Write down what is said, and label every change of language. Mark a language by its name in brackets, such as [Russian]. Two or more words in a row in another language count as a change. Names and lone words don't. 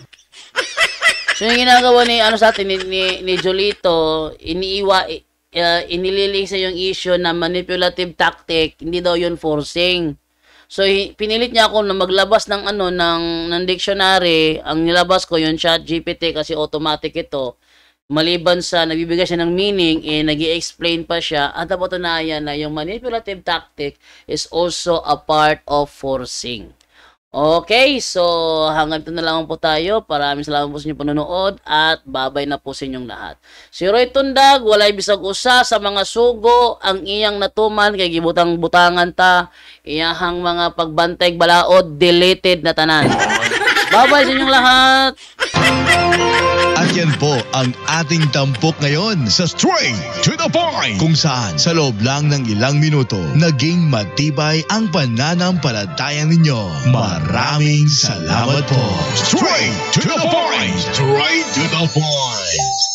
[Filipino] So yung ginagawa ni sa atin ni Jolito, inililing sa yung issue na [English] manipulative tactic, [Filipino] hindi daw yun forcing. So pinilit niya ako na maglabas ng ng dictionary. Ang nilabas ko yung ChatGPT kasi automatic ito. Maliban sa nagbibigay siya ng meaning, nag-i-explain pa siya at napatunayan na yung [English] manipulative tactic is also a part of forcing. [Filipino] Okay, so hanggang ito na lang po tayo. Maraming salamat po sa inyong panonood at babay na po sa inyong lahat. [Cebuano] Si Roy Tundag, walay bisag usa sa mga sugo ang iyang natuman kay gibutang-butangan ta. Iyahang mga pagbantay balaod, deleted na tanan. [Filipino] Babay sa inyong lahat. At yan po ang ating tampok ngayon sa Straight to the Point, kung saan sa loob lang ng ilang minuto naging matibay ang pananampalataya ninyo. Maraming salamat po. Straight to the Point! Straight to the Point!